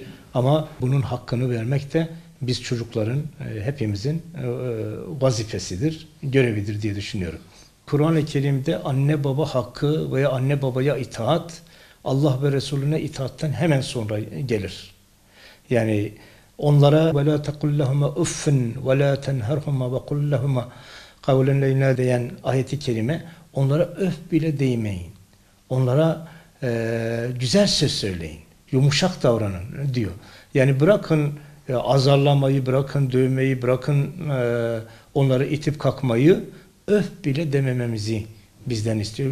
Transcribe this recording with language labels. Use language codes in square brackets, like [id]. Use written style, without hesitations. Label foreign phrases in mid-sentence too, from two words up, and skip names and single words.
[tr] Ama bunun hakkını vermek de biz çocukların, hepimizin vazifesidir, görevidir diye düşünüyorum. Kur'an-ı Kerim'de anne baba hakkı veya anne babaya itaat, Allah ve Resulüne itaatten hemen sonra gelir. Yani onlara [ar] وَلَا تَقُلْ لَهُمَا اُفٍّ وَلَا تَنْهَرْهُمَا وَقُلْ لَهُمَا قَوْلًا لَيْنَا [tr] diyen ayeti kerime, onlara öf bile değmeyin. Onlara güzel söz söyleyin. Yumuşak davranın diyor. Yani bırakın azarlamayı, bırakın dövmeyi, bırakın onları itip kalkmayı, öf bile demememizi bizden istiyor.